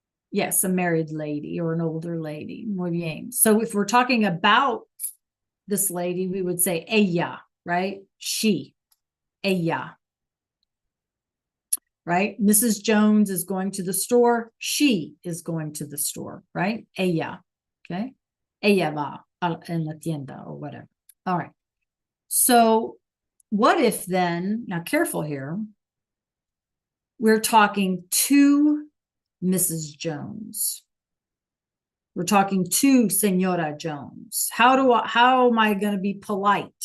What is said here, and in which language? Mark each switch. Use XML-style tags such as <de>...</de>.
<en>Yes, a married lady or an older lady. Muy bien. So if we're talking about this lady, we would say ella, right? She. Ella. Right? Mrs. Jones is going to the store. She is going to the store, right? Ella. Okay.</en> <es>Ella va en la tienda or whatever.</es> <en>All right. So what if then, now careful here, we're talking to Mrs. Jones. We're talking to Senora Jones. How am I going to be polite?</en>